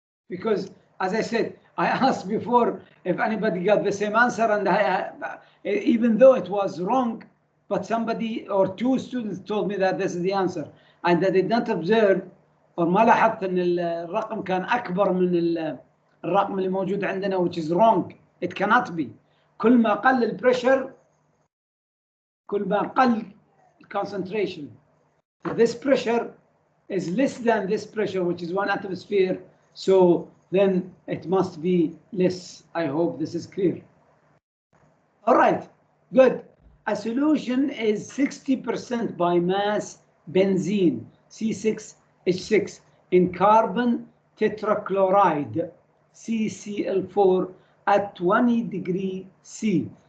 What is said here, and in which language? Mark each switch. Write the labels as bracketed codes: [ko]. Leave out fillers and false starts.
[en] Because, as I said, I asked before if anybody got the same answer, and even though it was wrong, but somebody or two students told me that this is the answer, and I did not observe or [ar] ما لاحظت ان الرقم كان اكبر من الرقم اللي موجود عندنا, [en] which is wrong. It cannot be. [ar] كل ما قل البريشر كل ما قل concentration. [en] This pressure is less than this pressure, which is 1 atmosphere. So then it must be less. I hope this is clear. All right, good. A solution is 60% by mass benzene, C6H6, in carbon tetrachloride, CCl4, at 20 degrees C.